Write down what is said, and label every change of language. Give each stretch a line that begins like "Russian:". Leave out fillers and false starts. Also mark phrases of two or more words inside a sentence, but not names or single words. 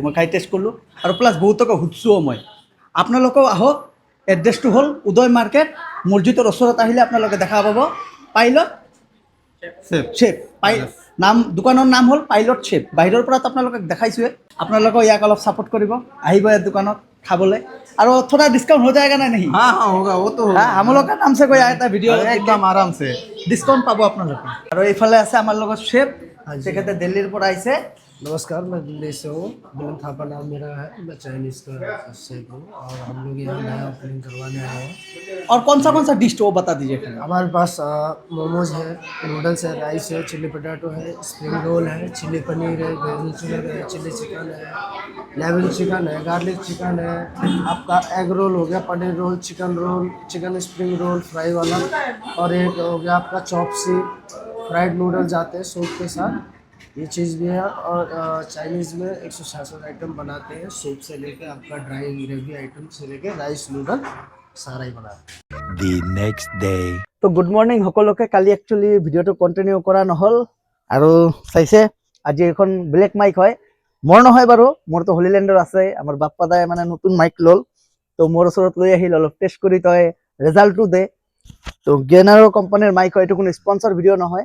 Assamese: মই খাই টেষ্ট কৰিলোঁ, আৰু প্লাছ বহুতকে সুধিছোঁও মই। আপোনালোকেও আহক, এড্ৰেছটো হ'ল উদয় মাৰ্কেট, মছজিদৰ ওচৰত আহিলে আপোনালোকে দেখা পাব পাইলট চেফ। দোকানৰ নাম হ'ল পাইলট চেফ। বাহিৰৰ পৰা আপোনালোকক দেখাইছোঁৱে, আপোনালোকেও ইয়াক অলপ ছাপোৰ্ট কৰিব, আহিব ইয়াৰ দোকানত খাবলৈ। আৰু থোড়া ডিছকাউণ্ট হৈ যায়গা নাই নেকি?
Hindi: हाँ होगा वो तो होगा। हम लोग का नाम से कोई आया था वीडियो, एकदम आरामसे
Assamese: ডিছকাউণ্ট পাব আপোনালোকে। আৰু এইফালে আছে আমাৰ লগত চেফ, তেখেতে দিল্লীৰ পৰা আহিছে।
Hindi: नमस्कार, मैं दिल्ली से हूँ। मिलन थापा नाम मेरा है, मैं चाइनीज़ का शेफ हूँ और हम लोग यहाँ नया ओपनिंग करवाने आए हैं। और कौन सा डिश वो बता दीजिए। हमारे पास मोमोज है, नूडल्स है, राइस है, चिली पोटैटो है, स्प्रिंग रोल है, चिली पनीर है, वेजिटेबल है, चिली चिकन है, लेमन चिकन है, गार्लिक चिकन है, आपका एग रोल हो गया, पनीर रोल, चिकन स्प्रिंग रोल फ्राई वाला, और एक हो गया आपका चॉपसी फ्राइड नूडल्स आते हैं सूप के साथ, ये चीज़ भी है। और चाइनीज़ में 166 आइटम बनाते हैं, सूप से लेके आपका ड्राई ग्रेवी आइटम से लेके राइस नूडल सारा ही बनाते हैं।
English: The next day.
Assamese: তো
English: good morning
Assamese: সকলোকে। কালি একচুৱেলি ভিডিঅ'টো কণ্টিনিউ কৰা নহ'ল, আৰু চাইছে আজি এখন
English: black mic
Assamese: হয়, মোৰ নহয় বাৰু, মোৰতো হলিলেণ্ডৰ আছে। আমাৰ বাপ্পা দাই মানে নতুন মাইক ল'ল, তো মোৰ ওচৰত লৈ আহিল, অলপ টেষ্ট কৰি তই ৰেজাল্টটো দে। তো গেনাৰো কোম্পানীৰ মাইক হয়, এইটো কোনো স্পন্সৰ ভিডিঅ' নহয়।